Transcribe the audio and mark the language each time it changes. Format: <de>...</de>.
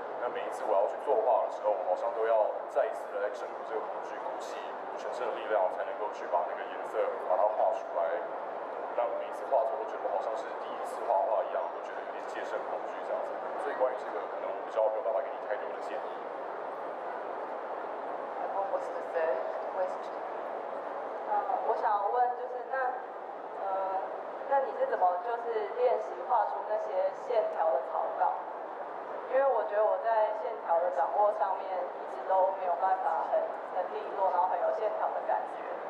<zh>那每一次我要去作画的时候，我好像都要再一次的来征服这个恐惧，鼓起全身的力量，才能够去把那个颜色把它画出来。让每一次画作都觉得好像是第一次画画一样，我觉得有点戒慎恐惧这样子。所以关于这个，可能我比较没有办法给你太多的建议。</zh> <en>What was the third question?</en> <zh>我想问就是那你是怎么就是练习画出那些线条的草稿？因为我觉得我在线条的掌握上面一直都没有办法很利落，然后很有线条的感觉。</zh>